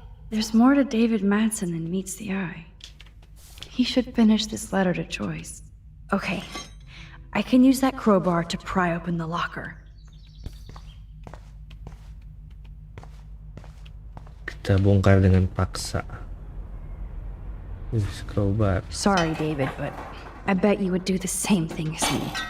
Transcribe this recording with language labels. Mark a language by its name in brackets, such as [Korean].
[English] There's more to David Madsen than meets the eye. He should finish this letter to Joyce. Okay, I can use that crowbar to pry open the locker. [Indonesian] Kita bongkar dengan paksa. [English] Crowbar. Sorry, David, but I bet you would do the same thing as me.